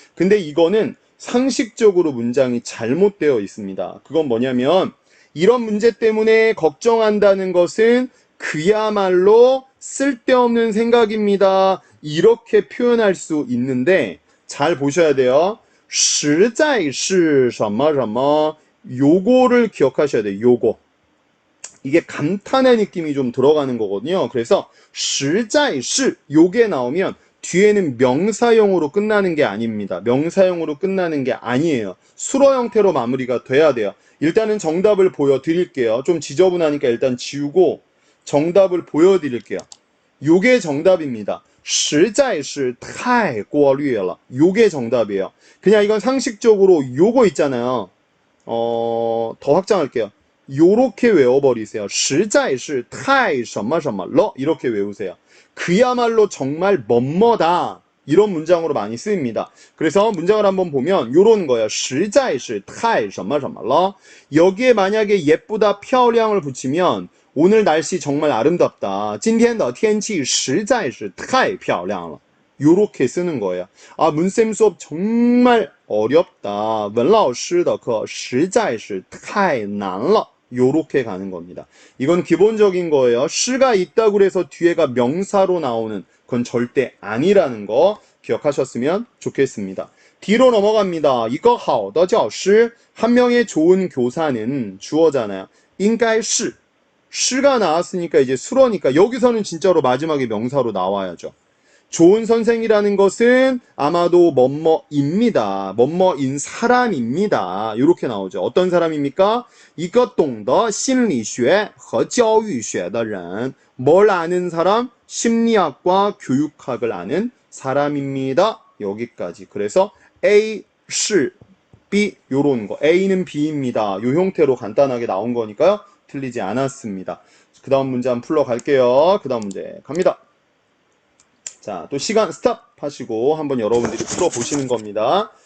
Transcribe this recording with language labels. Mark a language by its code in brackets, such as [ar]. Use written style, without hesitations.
[ko] 근데 이거는 상식적으로 문장이 잘못되어 있습니다. 그건 뭐냐면 이런 문제 때문에 걱정한다는 것은 그야말로 쓸데없는 생각입니다, 이렇게 표현할 수 있는데 잘 보셔야 돼요. [zh] 实在是什么什么 [ko] 요거를 기억하셔야 돼요. 요거. 이게 감탄의 느낌이 좀 들어가는 거거든요. 그래서 实在是 요게 나오면 뒤에는 명사형으로 끝나는 게 아닙니다. 명사형으로 끝나는 게 아니에요. 수로 형태로 마무리가 돼야 돼요. 일단은 정답을 보여드릴게요. 좀 지저분하니까 일단 지우고 정답을 보여드릴게요. 요게 정답입니다. [zh] 实在是太过滤了. [ko] 요게 정답이에요. 그냥 이건 상식적으로 요거 있잖아요. 더 확장할게요. 요렇게 외워버리세요. [zh] 实在是太什么什么了. [ko] 이렇게 외우세요. 그야말로 정말 뭐뭐다. 이런 문장으로 많이 쓰입니다. 그래서 문장을 한번 보면 요런 거예요. [zh] 实在是太什么什么了. [ko] 여기에 만약에 예쁘다, 漂亮을 붙이면 오늘 날씨 정말 아름답다. [zh] 今天的天气实在是太漂亮了. [ko] 요렇게 쓰는 거예요. 아, 문쌤 수업 정말 어렵다. [zh] 文老师的课实在是太难了. [ko] 요렇게 가는 겁니다. 이건 기본적인 거예요. 시가 있다고 해서 뒤에가 명사로 나오는 그건 절대 아니라는 거 기억하셨으면 좋겠습니다. 뒤로 넘어갑니다. 이거 好的教师, 한 명의 좋은 교사는 주어잖아요. 应该是, 시가 나왔으니까 이제 수러니까 여기서는 진짜로 마지막에 명사로 나와야죠. 좋은 선생이라는 것은 아마도 뭐뭐입니다. 뭐뭐인 사람입니다. 이렇게 나오죠. 어떤 사람입니까? [zh] 一个懂得心理学和教育学的人. [ko] 뭘 아는 사람? 심리학과 교육학을 아는 사람입니다. 여기까지. 그래서 A, 是, B 요런 거. A는 B입니다. 요 형태로 간단하게 나온 거니까요. 틀리지 않았습니다. 그 다음 문제 한번 풀러갈게요. 그 다음 문제 갑니다. 자, 또 시간 스탑 하시고 한번 여러분들이 풀어보시는 겁니다.